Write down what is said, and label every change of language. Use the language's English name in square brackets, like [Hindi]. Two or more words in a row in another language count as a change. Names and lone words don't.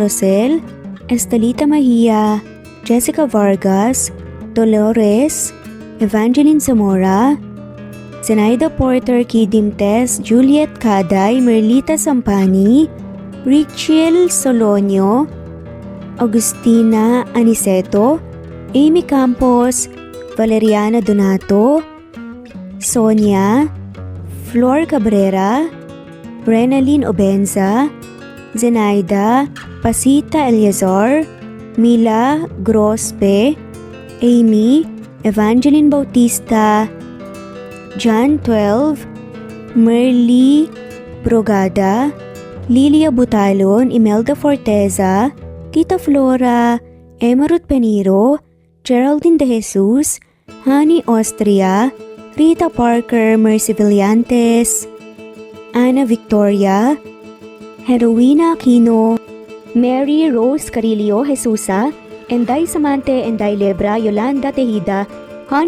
[English] Rosel, Estelita Mahia, Jessica Vargas, Dolores, Evangeline Zamora, Zenaida Porter Kidimtes, Juliet Caday, Merlita Sampani, Richel Solonio, Agustina Aniceto, Amy Campos, Valeriana Donato, Sonia, Flor Cabrera, Renaline Obenza, Zenaida, Pasita Eliazar, Mila Grospe, Amy Evangeline Bautista, John 12, Merly Brogada, Lilia Butalon, Imelda Forteza, Tita Flora, Emma Ruth Peniro, Geraldine De Jesus, Honey Austria, Rita Parker, Mercy Villantes, Ana Victoria, Heroina Aquino, Mary Rose Carillo Jesusa, Enday Samante, Enday Lebra, Yolanda Tejida, Honey